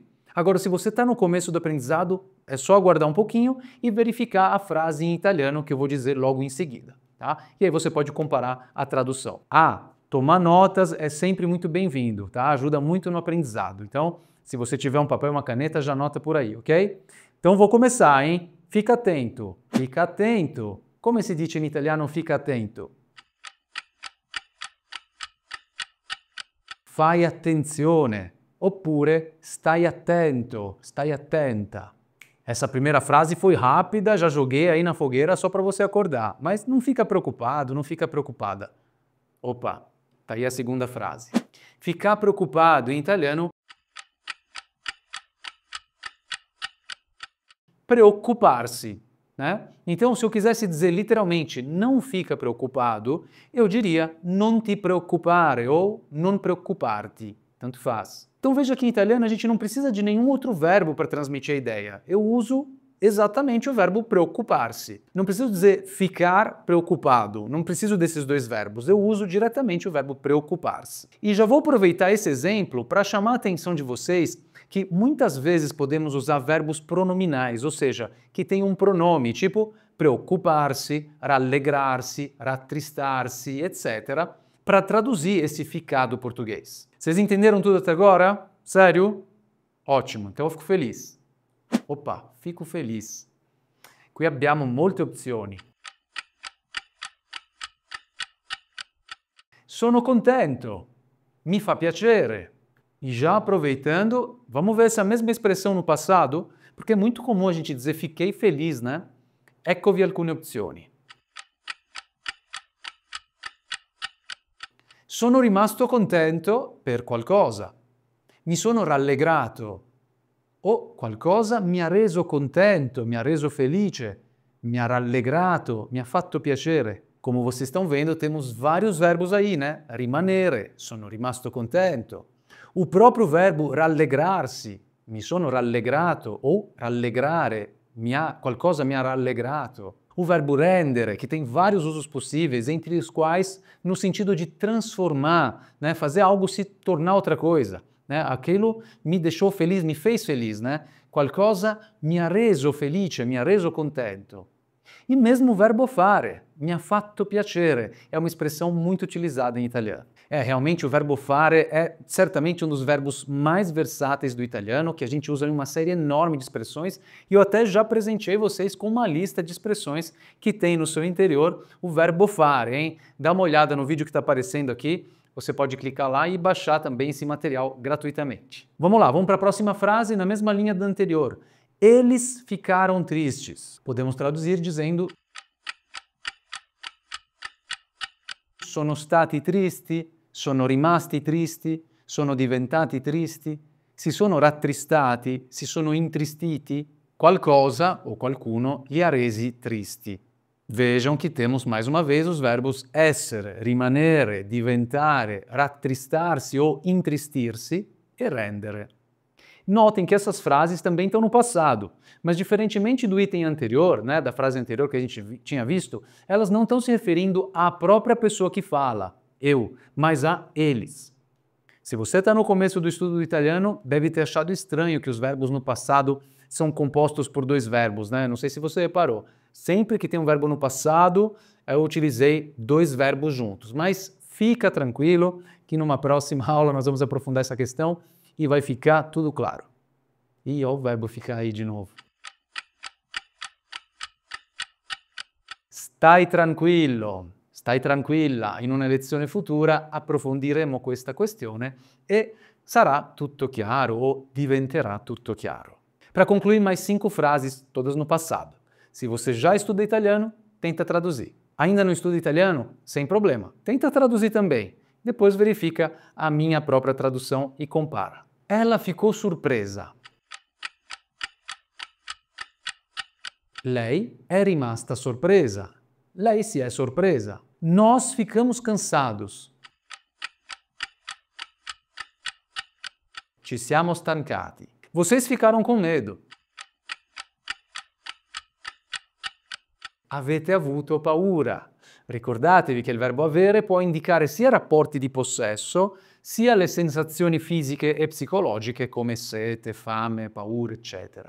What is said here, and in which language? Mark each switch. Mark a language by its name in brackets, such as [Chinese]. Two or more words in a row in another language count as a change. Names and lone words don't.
[Portuguese] Agora, se você está no começo do aprendizado, é só aguardar um pouquinho e verificar a frase em italiano que eu vou dizer logo em seguida. Tá? E aí você pode comparar a tradução. Tomar notas é sempre muito bem-vindo, tá? Ajuda muito no aprendizado. Então, se você tiver um papel e uma caneta, já anota por aí, ok? Então vou começar, hein? Fica atento, fica atento. [Italian] Come si dice in italiano [Portuguese] fica attento? [Italian] Fai attenzione, oppure stai attento, stai attenta. [Portuguese] Essa primeira frase foi rápida, já joguei aí na fogueira só para você acordar, mas não fica preocupado, não fica preocupada. Opa, tá aí a segunda frase. Ficar preocupado em italiano, preocupar-se. Né? Então, se eu quisesse dizer literalmente não fica preocupado, eu diria [Italian] non ti preoccupare [Portuguese] ou [Italian] non preoccuparti, [Portuguese] tanto faz. Então veja que em italiano a gente não precisa de nenhum outro verbo para transmitir a ideia. Eu uso exatamente o verbo preocupar-se. Não preciso dizer ficar preocupado, não preciso desses 2 verbos, eu uso diretamente o verbo preocupar-se. E já vou aproveitar esse exemplo para chamar a atenção de vocês que muitas vezes podemos usar verbos pronominais, ou seja, que tem um pronome, tipo preocupar-se, rallegrar-se, rattristar-se, etc., para traduzir esse ficar do português. Vocês entenderam tudo até agora? Sério? Ótimo, então eu fico feliz. Opa, fico feliz. [Italian] Qui abbiamo molte opzioni. Sono contento. Mi fa piacere. [Portuguese] E já aproveitando, vamos ver essa mesma expressão no passado, porque é muito comum a gente dizer fiquei feliz, né? [Italian] Eccovi alcune opzioni. Sono rimasto contento per qualcosa. Mi sono rallegrato. O qualcosa mi ha reso contento, mi ha reso felice, mi ha rallegrato, mi ha fatto piacere. [Portuguese] Como vocês estão vendo, temos vários verbos aí, né? [Italian] Rimanere, sono rimasto contento. [Portuguese] O próprio verbo rallegrar-se, [Italian] mi sono rallegrato, [Portuguese] ou rallegrare, [Italian] qualcosa mi ha rallegrato. [Portuguese] O verbo rendere, que tem vários usos possíveis, entre os quais no sentido de transformar, né? Fazer algo se tornar outra coisa. Né? Aquilo me deixou feliz, me fez feliz. Né? [Italian] Qualcosa mi ha reso felice, mi ha reso contento. [Portuguese] E mesmo o verbo fare, [Italian] mi ha fatto piacere, [Portuguese] é uma expressão muito utilizada em italiano. Realmente o verbo fare é certamente um dos verbos mais versáteis do italiano, que a gente usa em uma série enorme de expressões, e eu até já presenteei vocês com uma lista de expressões que tem no seu interior o verbo fare, hein? Dá uma olhada no vídeo que está aparecendo aqui, você pode clicar lá e baixar também esse material gratuitamente. Vamos lá, vamos para a próxima frase na mesma linha da anterior. Eles ficaram tristes. Podemos traduzir dizendo: sono stati tristi, sono rimasti tristi, sono diventati tristi, si sono rattristati, si sono intristiti, qualcosa o qualcuno li ha resi tristi. Vejam que temos mais uma vez os verbos essere, rimanere, diventare, rattristarsi ou intristirsi e rendere. Notem que essas frases também estão no passado, mas diferentemente do item anterior, da frase anterior que a gente tinha visto, elas não estão se referindo à própria pessoa que fala, eu, mas a eles. Se você está no começo do estudo do italiano, deve ter achado estranho que os verbos no passado são compostos por dois verbos, Não sei se você reparou. Sempre que tem um verbo no passado, eu utilizei dois verbos juntos, mas fica tranquilo que numa próxima aula nós vamos aprofundar essa questão e vai ficar tudo claro. E olha o verbo ficar aí de novo. [Italian] Stai tranquillo, stai tranquilla. In una lezione futura approfondiremo questa questione e sarà tutto chiaro o diventerà tutto chiaro. [Portuguese] Para concluir, mais 5 frases, todas no passado. Se você já estuda italiano, tenta traduzir. Ainda não estuda italiano? Sem problema. Tenta traduzir também. Depois verifica a minha própria tradução e compara. Ela ficou surpresa. [Italian] Lei è rimasta sorpresa. Lei si è sorpresa. [Portuguese] Nós ficamos cansados. [Italian] Ci siamo stancati. [Portuguese] Vocês ficaram com medo. [Italian] Avete avuto paura. Ricordatevi che il verbo avere può indicare sia rapporti di possesso, sia le sensazioni fisiche e psicologiche come sete, fame, paura, eccetera.